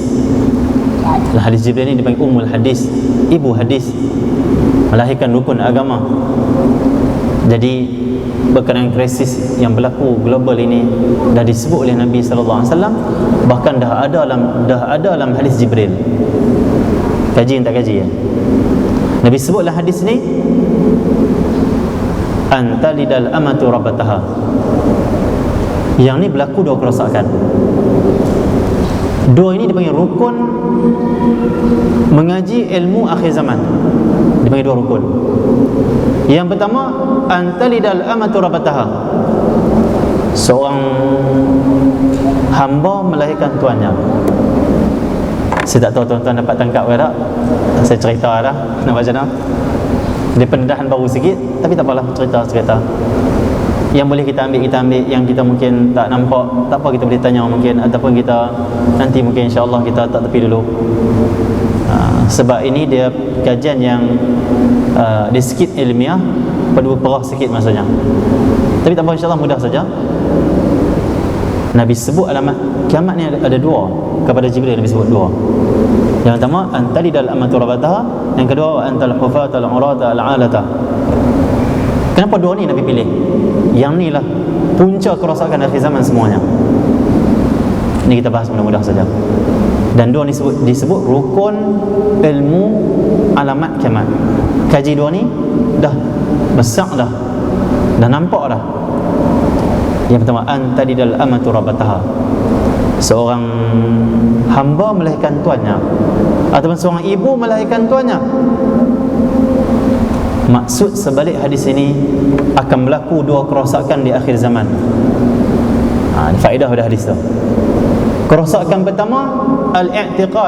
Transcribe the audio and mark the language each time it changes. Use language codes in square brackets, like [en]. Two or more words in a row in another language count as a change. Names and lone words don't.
[ms] Hadis Jibril ini dipanggil [ar] أم الحديث, [ms] ibu hadis, melahirkan rukun agama. Jadi berkenaan krisis yang berlaku global ini dah disebut oleh Nabi [ar] صلى الله عليه وسلم, [ms] bahkan dah ada dalam hadis Jibril. Kaji tak kaji ya. Nabi sebutlah hadis ni, [ar] أن تلد الأمة ربتها. [ms] Yang ni berlaku dua kerosakan. Dua ini dipanggil rukun mengaji ilmu akhir zaman. Dipanggil dua rukun. Yang pertama, [ar] أن تلد الأمة ربتها. [ms] Seorang hamba melahirkan tuannya. Saya tak tahu tuan-tuan dapat tangkap ke tak. Saya cerita dah, nak baca dah. Dia pendedahan baru sikit, tapi tak apalah, cerita-cerita. Yang boleh kita ambil, yang kita mungkin tak nampak, tak apa, kita boleh tanya mungkin, ataupun kita nanti mungkin insya-Allah kita tak tepi dulu. Sebab ini dia kajian yang dia sikit ilmiah, perlu perah sikit maksudnya. Tapi tak apa, insya-Allah mudah saja. Nabi sebut alamat kiamat ni ada dua. Kepada Jibril Nabi sebut dua. Yang pertama, [ar] أن تلد الأمة ربتها. [ms] Yang kedua, [ar] أن ترى الحفاة العراة العالة. [ms] Kenapa dua ni Nabi pilih? Yang ni lah punca kerosakan akhir zaman semuanya. Ini kita bahas mudah-mudah saja. Dan dua ni disebut rukun ilmu alamat kiamat. Kaji dua ni dah besar dah nampak dah. Yang pertama, [ar] أن تلد الأمة ربتها. [ms] Seorang hamba melahirkan tuannya, ataupun seorang ibu melahirkan tuannya. Maksud sebalik hadis ini akan berlaku dua kerosakan di akhir zaman. Ini faedah pada hadis tu. Kerosakan pertama, al-i'tiqad.